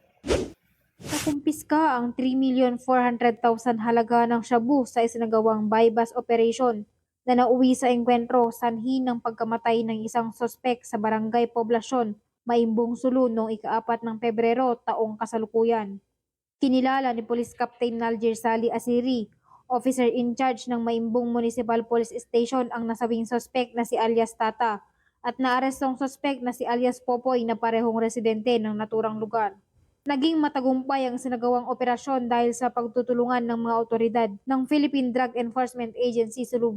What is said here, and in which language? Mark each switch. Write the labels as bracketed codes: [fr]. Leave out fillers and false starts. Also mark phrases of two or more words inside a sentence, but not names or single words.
[tl] Nakumpiska ang 3,400,000 halaga ng shabu sa isinagawang [en] bypass operation [tl] na nauwi sa engkwentro sanhi ng pagkamatay ng isang sospek sa barangay Poblasyon, Maimbong Sulu noong ika-4 ng Pebrero taong kasalukuyan. Kinilala ni Police Captain Naljer Sali Asiri, [en] officer in charge [tl] ng Maimbong Municipal Police Station ang nasabing sospek na si alias Tata at naarestong sospek na si alias Popoy na parehong residente ng naturang lugar. Naging matagumpay ang sinagawang operasyon dahil sa pagtutulungan ng mga otoridad ng Philippine Drug Enforcement Agency Sulu